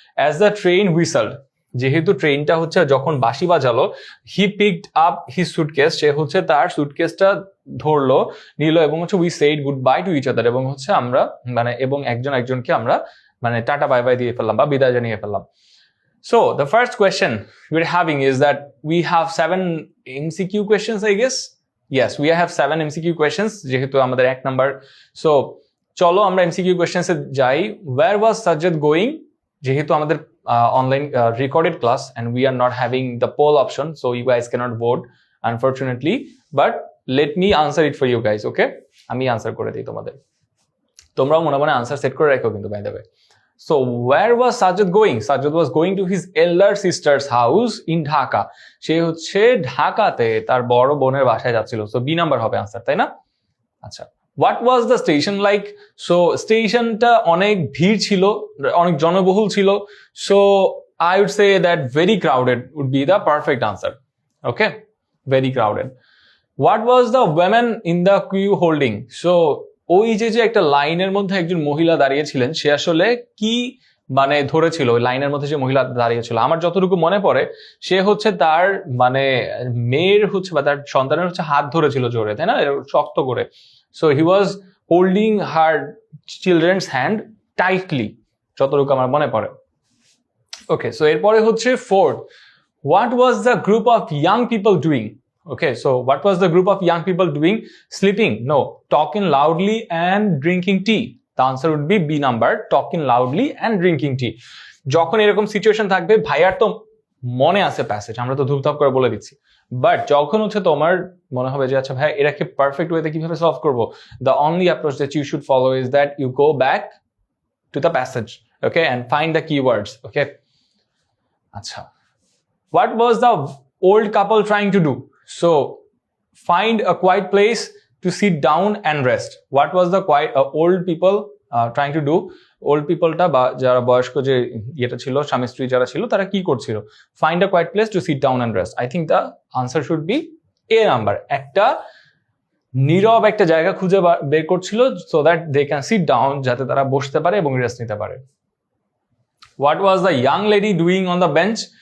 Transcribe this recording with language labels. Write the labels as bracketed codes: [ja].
[en] as the train whistled, [bn] যেহেতু ট্রেনটা হচ্ছে যখন বাঁশি বাজালো, [en] he picked up his suitcase, [bn] সে হচ্ছে তার সুটকেসটা ধরলো, নিল, এবং হচ্ছে [en] we said goodbye to each other, [bn] এবং হচ্ছে আমরা মানে এবং একজন একজনকে আমরা মানে টাটা বাই বাই দিয়ে ফেললাম বা বিদায় জানিয়ে ফেললাম। [en] So the first question we're having is that we have 7 MCQ questions, I guess. Yes, we have 7 MCQ questions [bn] যেহেতু আমাদের 1 নাম্বার। So চলো আমরা MCQ questions এ যাই। [en] Where was Sajjad going? [bn] যেহেতু আমাদের [en] online recorded class and we are not having the poll option, so you guys cannot vote unfortunately, but let me answer it for you guys, okay? [bn] আমি answer করে দিই তোমাদের, তোমরাও মনে মনে answer set করে রাখো কিন্তু [en] by the way. So where was Sajjad going? Sajjad was going to his elder sister's house in Dhaka. [bn] সে হচ্ছে ঢাকাতে তার বড় বোনের বাসায় যাচ্ছিল। সো বি নাম্বার হবে আনসার, তাই না? আচ্ছা, [en] What was the station like? [bn] So স্টেশনটা অনেক ভিড় ছিল, অনেক জনবহুল ছিল। [en] So I would say that very crowded would be the perfect answer. Okay, very crowded. What was the woman in the queue holding? [bn] So ওই যে একটা লাইনের মধ্যে একজন মহিলা দাঁড়িয়েছিলেন, সে আসলে কি মানে ধরেছিল? ওই লাইনের মধ্যে যে মহিলা দাঁড়িয়েছিল, আমার যতটুকু মনে পড়ে, সে হচ্ছে তার মানে মেয়ের হচ্ছে বা তার সন্তানের হচ্ছে হাত ধরেছিল জোরে, তাই না, শক্ত করে। [en] so he was holding her children's hand tightly, [bn] যতটুকু আমার মনে পড়ে। [en] Okay, so এরপরে হচ্ছে fourth, what was the group of young people doing? Okay, so what was the group of young people doing? Sleeping? No. Talking loudly and drinking tea. The answer would be B number, talking loudly and drinking tea. [bn] যখন এরকম situation থাকবে, ভাইয়ার তো মনে আছে passage, আমরা তো ধুপধাপ করে বলে দিচ্ছি, বাট যখন হচ্ছে তোমার মনে হবে যে আচ্ছা ভাই এটাকে পারফেক্ট ওয়েতে কিভাবে সলভ করবো, [en] the only approach that you should follow is that you go back to the passage, okay, and find the keywords, [bn] okay? [en] আচ্ছা, what was the old couple trying to do? So find a quiet place to sit down and rest. What was the old people trying to do? [bn] Old people টা বা যারা বয়স্ক যে এটা ছিল, স্বামী স্ত্রী যারা ছিল, তারা কি করছিল? [en] Find a quiet place to sit down and rest. I think the answer should be A number. [bn] একটা নীরব একটা জায়গা খুঁজে বের করছিল [en] so that they can sit down, [bn] যাতে তারা বসতে পারে এবং রেস্ট নিতে পারে। [en] What was the young lady doing on the bench?